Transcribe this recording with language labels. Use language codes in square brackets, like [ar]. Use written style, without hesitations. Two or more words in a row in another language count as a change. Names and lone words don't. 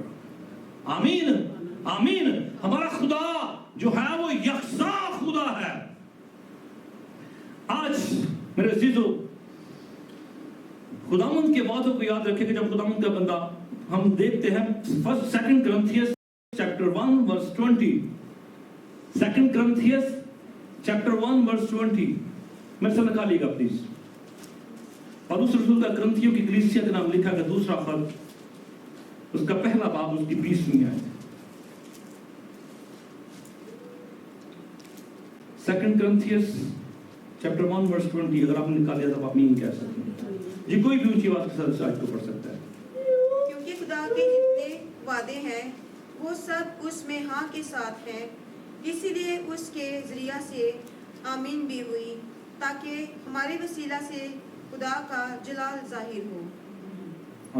[ur] آمین، آمین. ہمارا خدا جو ہے وہ یکسا خدا ہے. آج میرے عزیزوں، خداوند کے وعدوں کو یاد رکھیں کہ جب خداوند کا بندہ، ہم دیکھتے ہیں [en] 2 Corinthians chapter 1 verse 20, 2 Corinthians chapter 1 verse 20, [ur] میرے سے نکالیے گا پلیز. پولس رسول کا کرنتھیوں کی کلیسیا کا نام لکھا گیا، دوسرا خط، اس کا پہلا باب، اس کی 20ویں آیت. [en] 2 Corinthians chapter 1 verse 20, [ur] اگر آپ نے نکال لیا تو آپ مین کہہ سکتے ہیں جی. کوئی بھی اونچی آواز کے ساتھ آیت کو پڑھ سکتا ہے. کیونکہ خدا کے جتنے وعدے ہیں وہ سب اس میں ہاں کے ساتھ ہیں، اسی لیے اس کے ذریعہ سے آمین بھی ہوئی، تاکہ ہمارے وسیلہ سے خدا کا جلال ظاہر ہو.